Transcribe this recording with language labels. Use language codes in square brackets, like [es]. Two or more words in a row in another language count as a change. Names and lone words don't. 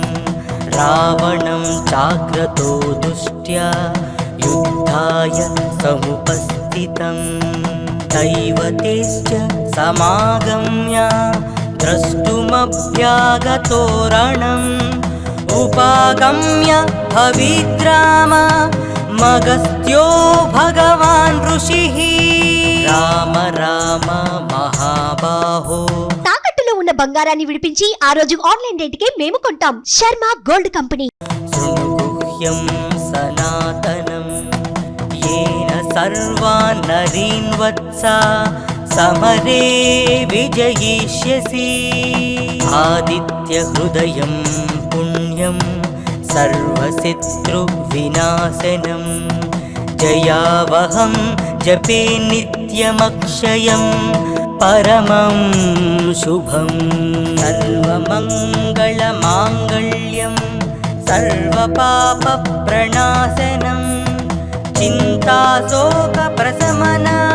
[sa] रावणं चाग्रतो दुष्ट्या युद्धाय समुपस्थितं दैवतेश्च समागम्य द्रष्टुमभ्यागतो रणम् उपागम्य भविद्राम मगस्त्यो भगवान् ऋषिः రామ రామ మహాబాహో. [te] తాకట్టులో ఉన్న బంగారాన్ని విడిపించి ఆ రోజు ఆన్లైన్ రేటుకే మేము కొంటాం. శర్మ గోల్డ్ కంపెనీ. [sa] శృణుగుహ్యం సనాతనం येन सर्वान् नरीन् वत्स समरे विजयिष्यसि आदित्यहृदयं पुण्यं सर्वशत्रुविनाशनं जयावहं जपे नित्यमक्षयं परमं शुभं सर्वमङ्गलमाङ्गल्यं सर्वपापप्रणाशनं चिन्ताशोकप्रशमन